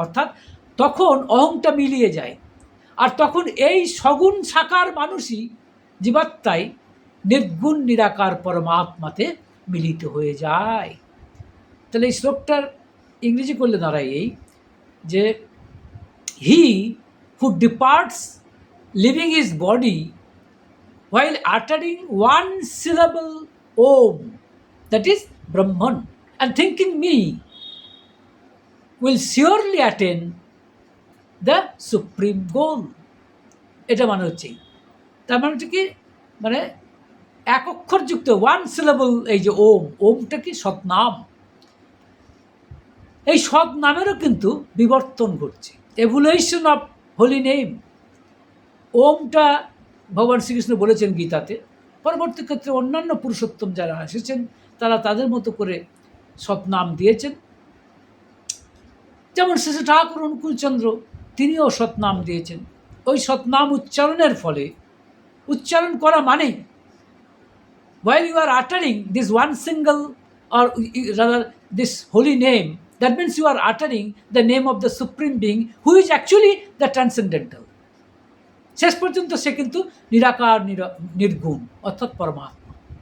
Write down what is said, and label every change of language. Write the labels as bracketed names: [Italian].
[Bangla] অর্থাৎ তখন অহংটা মিলিয়ে যায়, আর তখন এই সগুণ সাকার মানুষই জীবাত্মায় নির্গুণ নিরাকার পরমাত্মাতে মিলিত হয়ে যায়। তাহলে এই শ্লোকটার ইংরেজি করলে দাঁড়ায় এই যে [English] He who departs leaving his body while uttering one syllable Om, that is Brahman, and thinking me will surely attain the supreme goal. [Bangla] এটা মানে হচ্ছে, তার মানে হচ্ছে কি, মানে এক অক্ষরযুক্ত ওয়ান সিলেবল, এই যে ওম, ওমটা কি সৎনাম, এই সৎ নামেরও কিন্তু বিবর্তন ঘটছে, [English] Evolution of holy name. [Bangla] ওমটা ভগবান শ্রীকৃষ্ণ বলেছেন গীতাতে, পরবর্তী ক্ষেত্রে অন্যান্য পুরুষোত্তম যারা এসেছেন তারা তাদের মতো করে সৎনাম দিয়েছেন। যেমন শ্রী ঠাকুর অনুকূলচন্দ্র, তিনিও সৎনাম দিয়েছেন। ওই সৎনাম উচ্চারণের ফলে, উচ্চারণ করা মানেই, [English] while you are uttering this one single, or rather this holy name, that means you are uttering the name of the supreme being who is actually the transcendental. [Bangla] শেষ পর্যন্ত সে কিন্তু নিরাকার, নির্গুণ, অর্থাৎ পরমাত্মা।